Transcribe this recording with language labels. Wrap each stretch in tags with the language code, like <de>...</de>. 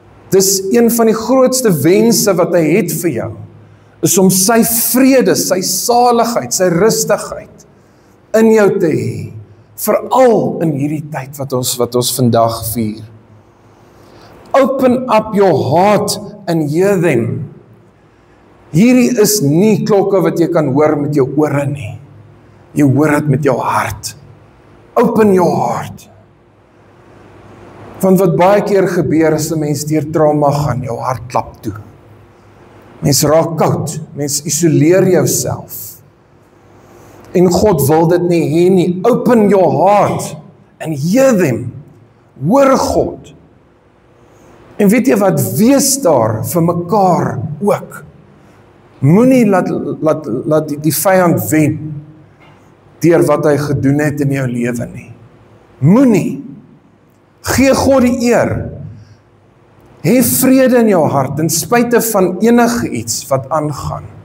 <af>Dis een van die grootste wense wat hy het vir jou, is om sy vrede, sy saligheid, sy rustigheid in jou te hê, veral in hierdie tyd wat ons vandag vier.</af> <en>Open up your heart and hear them.</en> <af>Hierdie is nie klokke wat jy kan hoor met jou ore nie. Jy hoor dit met jou hart.</af> <en>Open your heart.</en> <af>Want wat baie keer gebeur as 'n mens deur trauma gaan, jou hart klap toe. Mens raak koud, mens isoleer jouself. En God wil dit nie hê nie.</af> <en>Open your heart and hear them.</en> <af>Hoor God. En weet jy wat, wees daar vir mekaar ook. Moenie laat die vyand wen deur wat hy gedoen het in jou lewe nie. Moenie. Gee God die eer. Hê vrede in jou hart, ten spyte van enige iets wat aangaan.</af>